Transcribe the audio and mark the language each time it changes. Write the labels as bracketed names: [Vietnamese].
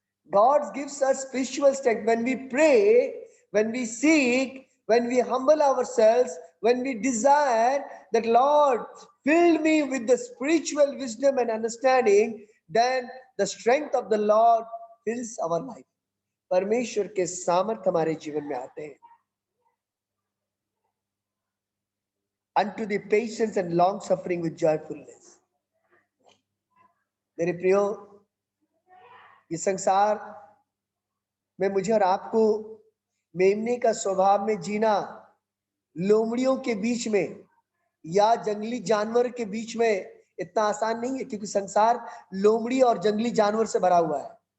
[English] God gives us spiritual strength when we pray, when we seek, when we humble ourselves, when we desire that Lord fill me with the spiritual wisdom and understanding, then the strength of the Lord fills our life. [Hindi] परमेश्वर के सामर्थ्य हमारे जीवन में आते हैं। [English] Unto the patience and long suffering with joyfulness. [Hindi] मेरे प्रियो, ये संसार में मुझे और आपको मेमने का स्वभाव में जीना, लोमड़ियों के बीच में या जंगली जानवर के बीच में इतना आसान नहीं है, क्योंकि संसार लोमड़ी और जंगली जानवर से भरा हुआ है।